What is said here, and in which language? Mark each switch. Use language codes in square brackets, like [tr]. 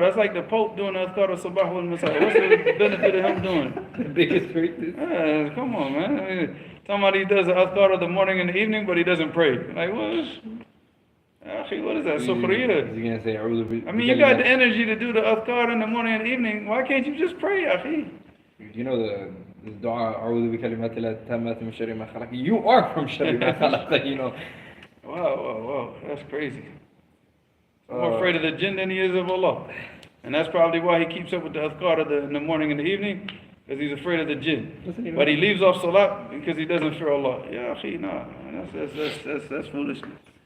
[en] That's like the Pope doing the adhkar of Sabah wal Masa. What's the benefit of him doing? The biggest weakness. Yeah, come on, man. I mean, somebody does the adhkar of the morning and the evening, but he doesn't pray. Like, what? Akhi, what is that? Is Sukhriya. he gonna say, I mean, you got the energy to do the adhkar in the morning and evening. Why can't you just pray, akhi? You know the dua, [ar] أعوذ بكلمات الله التامات من شر ما خلق. [en] You are from [ar] شر ما خلق, [en] you know. Wow. That's crazy. I'm more afraid of the jinn than he is of Allah. And that's probably why he keeps up with the adhkar in the morning and the evening, because he's afraid of the jinn. But he leaves off salat because he doesn't fear Allah. Yeah, akhi, nah. That's foolishness.